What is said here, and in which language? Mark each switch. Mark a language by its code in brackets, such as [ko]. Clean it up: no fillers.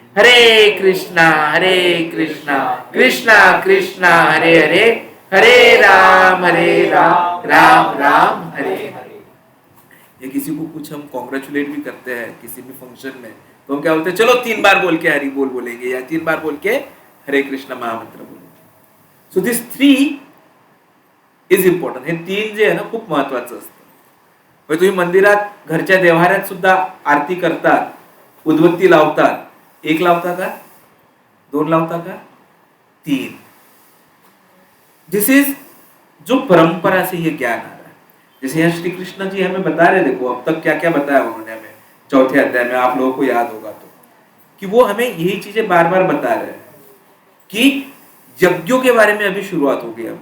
[hi] हरे कृष्णा कृष्णा कृष्णा हरे हरे हरे राम राम राम हरे हरे। ये किसी को कुछ हम कॉन्ग्रेचुलेट भी करते हैं किसी भी फंक्शन में तो हम क्या बोलते हैं? चलो 3 बार बोल के हरि बोल बोलेंगे या 3 बार बोल के हरे कृष्ण महामंत्र बोलेंगे। [en] So this 3 is important. [mr] हे 3 जे आहे ना खूप महत्वाचं असतं। म्हणजे तुम्ही मंदिरात घरच्या देव्हाऱ्यात सुद्धा आरती करतात, उदबत्ती लावतात, 1 लावता का? 2 लावता का? 3। [en] this is [hi] जो परंपरा से ये ज्ञान आ रहा है। जैसे यहाँ श्री कृष्ण जी हमें बता रहे, देखो अब तक क्या क्या बताया उन्होंने हमें 4थे अध्याय में, आप लोगों को याद होगा तो, कि वो हमें यही चीजें बार बार बता रहे हैं कि यज्ञों के बारे में अभी शुरुआत हो गई।